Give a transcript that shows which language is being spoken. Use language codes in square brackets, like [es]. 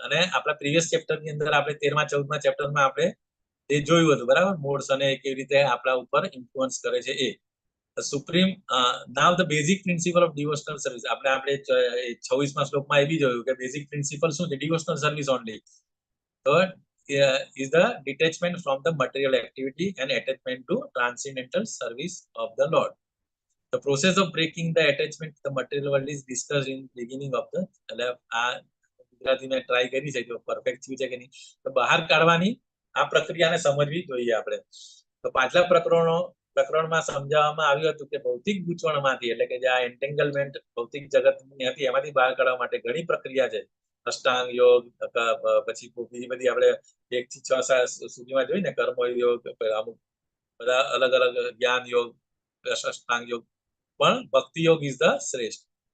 [gu] અને આપણા પ્રીવિયસ ચેપ્ટરની અંદર આપણે 13મા 14મા ચેપ્ટરમાં આપણે એ જોયું હતું, બરાબર. મોડ્સ અને કેવી રીતે આપણા ઉપર ઇન્ફ્લુઅન્સ કરે છે એ supreme. [en] now the basic principle of devotional service, [gu] આપણે 26મા શ્લોકમાં એ બી જોયું કે બેઝિક પ્રિન્સિપલ શું છે, ડિવોશનલ સર્વિસ ઓનલી. તો [en] is the detachment from the material activity and attachment to transcendental service of the Lord. The process of breaking the attachment to the material world is discussed in beginning of the, [gu] એટલે આ ગુજરાતી મેં try કરી છે, જો perfect થયું છે કે નહીં. તો બહાર કાઢવાની આ પ્રક્રિયાને સમજવી જોઈએ આપણે. તો પાછલા પ્રકરણમાં સમજાવવામાં આવ્યું હતું કે ભૌતિક ગૂંચવણમાંથી, એટલે કે જે આ એન્ટેંગલમેન્ટ ભૌતિક જગતની હતી એમાંથી બહાર કાઢવા માટે ઘણી પ્રક્રિયા છે. અષ્ટાંગ યોગ, પછી બીજી બધી આપણે 1 થી 6 સુધીમાં જોઈ ને, કર્મ યોગ, અમુક બધા અલગ અલગ જ્ઞાન યોગ, અષ્ટાંગ યોગ, પણ ભક્તિ યોગ [en] is the [gu] શ્રેષ્ઠ.